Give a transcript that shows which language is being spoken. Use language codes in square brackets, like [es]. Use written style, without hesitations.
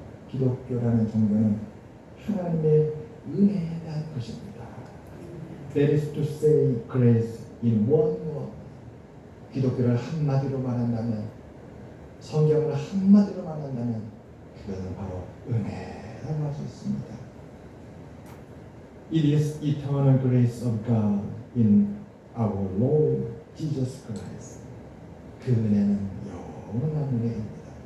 [ko] 기독교라는 종교는 하나님의 은혜에 대한 것입니다. [en] That is to say grace in one word. [ko] 기독교를 한마디로 말한다면, 성경을 한마디로 말한다면 그것은 바로 은혜라고 할 수 있습니다. [en] It is eternal grace of God in our Lord Jesus Christ. [ko] 그 은혜는 영원한 은혜입니다.